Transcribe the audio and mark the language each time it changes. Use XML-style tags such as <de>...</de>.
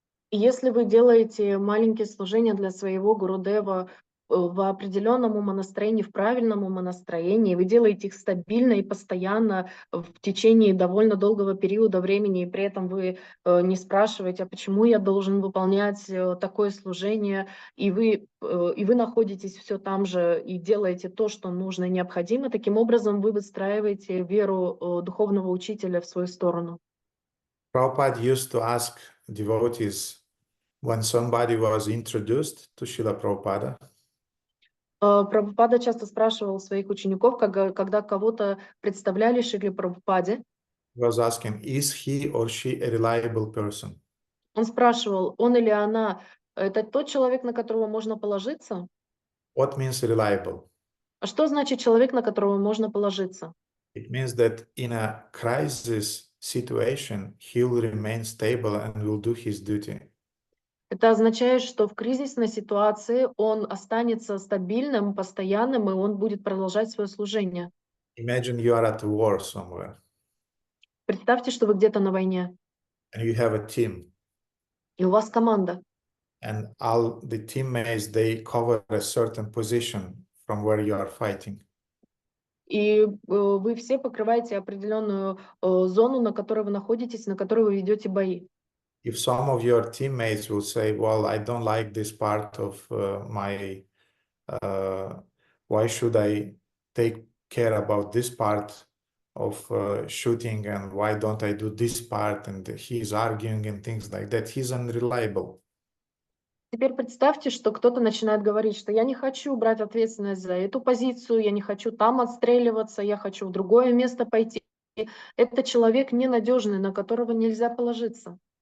<ru>Если вы делаете маленькие служения для своего Гурудева в определенном умонастроении, в правильном умонастроении, вы делаете их стабильно и постоянно в течение довольно долгого периода времени, и при этом вы не спрашиваете, а почему я должен выполнять такое служение, и вы находитесь все там же и делаете то, что нужно и необходимо. Таким образом, вы выстраиваете веру духовного учителя в свою сторону.</ru> <en>Prabhupada used to ask devotees when somebody was introduced to Srila Prabhupada.</en> <ru>Прабхупада часто спрашивал своих учеников, когда кого-то представляли Шриле Прабхупаде.</ru> <en>He was asking, is he or she a reliable person?</en> <ru>Он спрашивал, он или она, это тот человек, на которого можно положиться?</ru> <en>What means reliable?</en> <ru>А что значит человек, на которого можно положиться?</ru> <en>It means that in a crisis situation, he will remain stable and will do his duty.</en> <ru>Это означает, что в кризисной ситуации он останется стабильным, постоянным, и он будет продолжать свое служение.</ru> <en>Imagine you are at war somewhere.</en> <ru>Представьте, что вы где-то на войне.</ru> <en>And you have a team.</en> <ru>И у вас команда.</ru> <en>And all the teammates, they cover a certain position from where you are fighting.</en> <ru>И вы все покрываете определенную зону, на которой вы находитесь, на которой вы ведете бои.</ru> <en>If some of your teammates will say, well, I don't like this part of my why should I take care about this part of shooting, and why don't I do this part? And he's arguing and things like that. He's unreliable.</en> <ru>Теперь представьте, что кто-то начинает говорить, что я не хочу брать ответственность за эту позицию, я не хочу там отстреливаться, я хочу в другое место пойти. Это человек ненадежный, на которого нельзя положиться.</ru>